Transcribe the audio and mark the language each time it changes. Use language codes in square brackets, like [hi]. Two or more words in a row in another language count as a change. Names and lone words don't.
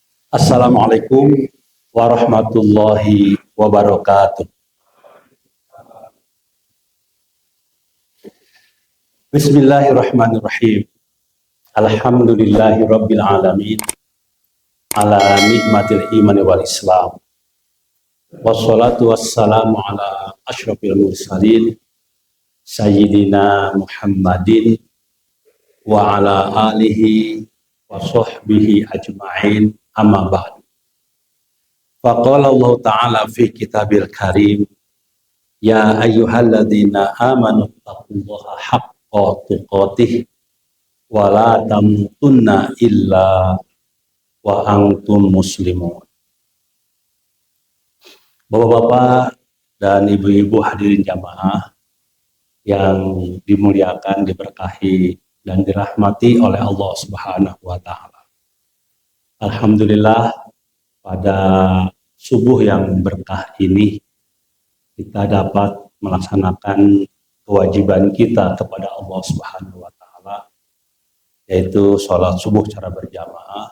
[ar] السلام عليكم ورحمة الله وبركاته. بسم الله الرحمن الرحيم. الحمد لله رب العالمين. على نعمة الإيمان والإسلام. والصلاة والسلام على أشرف المرسلين. سيدنا محمد وعلى آله وصحبه أجمعين, أما بعد. فقال الله تعالى في الكتاب الكريم، يا أيها الذين آمنوا اتقوا الله حق تقاته ولا تموتن إلا وأنتم مسلمون. [id] Bapak-bapak dan ibu-ibu hadirin jamaah yang dimuliakan, diberkahi dan dirahmati oleh Allah [ar] سبحانه وتعالى. [id] Alhamdulillah, pada subuh yang berkah ini kita dapat melaksanakan kewajiban kita kepada Allah [ar] سبحانه وتعالى, [id] yaitu sholat subuh secara berjamaah.